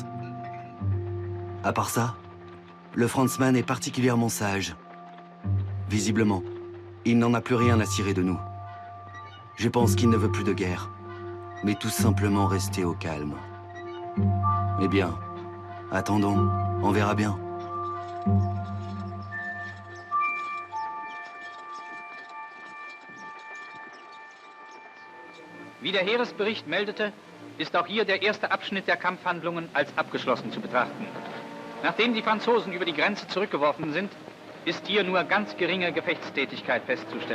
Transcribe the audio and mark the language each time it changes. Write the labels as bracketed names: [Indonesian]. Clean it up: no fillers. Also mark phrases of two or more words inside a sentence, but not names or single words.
[French] À part ça, le Franzmann est particulièrement sage. Visiblement, il n'en a plus rien à cirer de nous. Je pense qu'il ne veut plus de guerre, mais tout simplement rester au calme. Eh bien, attendons, on verra bien. [German] Wie der Heeresbericht meldete, ist auch hier der erste Abschnitt der Kampfhandlungen als abgeschlossen zu betrachten. Nachdem die Franzosen über die Grenze zurückgeworfen sind, ist hier nur ganz geringe Gefechtstätigkeit festzustellen.